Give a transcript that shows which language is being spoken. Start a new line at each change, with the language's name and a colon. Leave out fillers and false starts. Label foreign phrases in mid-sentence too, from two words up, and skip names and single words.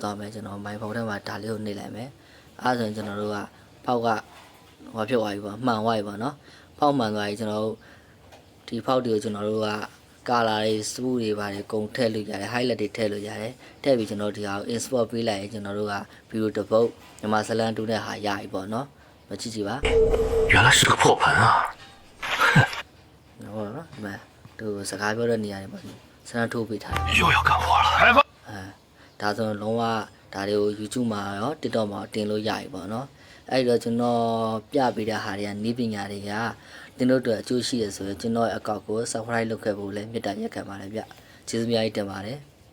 Burmese: သွားမယ်ကျွန်တော်မိုင်းဖောက်ထဲမှာဒါလေးကိုနှိပ်လိုက်မယ်အဲဆိုရင်ကျွန်တော်တို့ကဖောက်ကဟောဖြစ်သွားပြီပေါ့မှန်သွားပြီပေါ့နော်ဖောက်မှန်သွားပြီကျွန်တော်တို့ဒီဖောက်တွေကိုကျွန်တော်တို့ကကာလာတွေစပူတွေပါတယ်ကုန်ထည့်လို့ရတယ် highlight တွေထည့်လို့ရတယ်ထည့်ပြီးကျွန်တော်ဒီဟာကို import ပေးလိုက်ရင်ကျွန်တော်တို့က view တစ်ပုတ်မြန်မာဇလန်တူတဲ့ဟာရပြီပေါ့နော်မကြည့်ကြည့်ပါ
Chinese: 原来是个破盆啊！
Burmese: ဟုတ်နော်ဒီမှာသူစကားပြောတဲ့နေရာတွေမှာဇလန်ထိုးပေးထားတယ်
Chinese: 又要干活了。开放。
Burmese: ဒါဆိုလုံးဝဒါတွေကို YouTube မှာရော TikTok မှာတင်လို့ရပြီပေါ့နော်အဲ့တော့ကျွန်တော်ပြပေးတဲ့ဟာတွေကနီးပညာတွေကတင်တို့အတွက်အကျိုးရှိရဆိုရင်ကျွန်တော်ရဲ့အကောင့်ကို subscribe လုပ်ခဲ့ဖို့လည်းမေတ္တာရက်ခံပါတယ်ဗျကျေးဇူးများကြီးတင်ပါတယ်